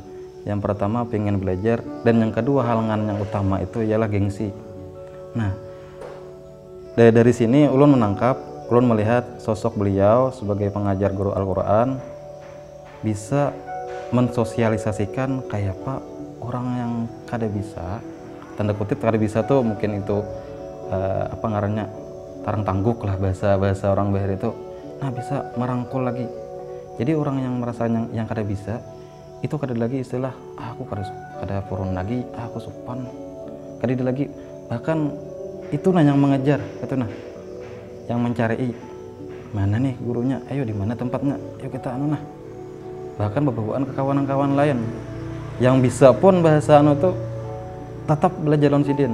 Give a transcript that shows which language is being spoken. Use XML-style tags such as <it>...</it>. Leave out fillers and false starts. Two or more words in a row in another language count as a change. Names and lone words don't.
<id>Yang pertama pengen belajar, dan yang kedua halangan yang utama itu ialah gengsi. Nah, dari sini ulun melihat sosok beliau sebagai pengajar guru Al-Quran bisa mensosialisasikan kayak apa orang yang kada bisa, tanda kutip kada bisa tuh mungkin itu tarang tangguk lah bahasa orang Bahar itu, bisa merangkul lagi. Jadi orang yang merasa yang kada bisa itu kada lagi istilah aku</id> <bjn>kada purun</bjn> <id>lagi, aku sopan kada lagi, bahkan itu yang mengejar yang mencari mana nih gurunya, ayo di mana tempatnya, ayo kita bahkan berbawaan ke kawan-kawan lain yang bisa pun bahasa tuh tetap belajar lawan Sidin.</id>